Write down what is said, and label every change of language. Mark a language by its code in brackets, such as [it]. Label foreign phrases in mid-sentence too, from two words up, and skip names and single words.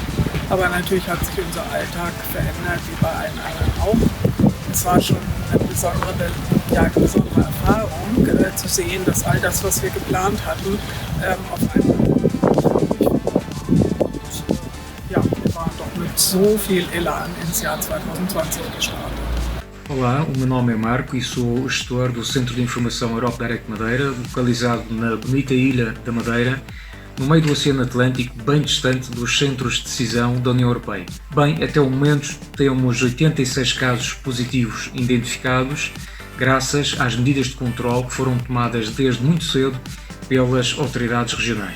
[de] Aber natürlich hat sich unser Alltag verändert, wie bei allen anderen auch. Es war schon eine besondere Erfahrung, zu sehen, dass all das, was wir geplant hatten, auf einmal wir waren doch mit so viel Elan ins Jahr 2020 gestartet. [pt] Olá, o meu nome é Marco e sou o gestor do Centro de Informação Europe Direct Madeira, localizado na bonita ilha da Madeira, no meio do Oceano Atlântico, bem distante dos centros de decisão da União Europeia. Bem, até o momento temos 86 casos positivos identificados, graças às medidas de controle que foram tomadas desde muito cedo pelas autoridades regionais.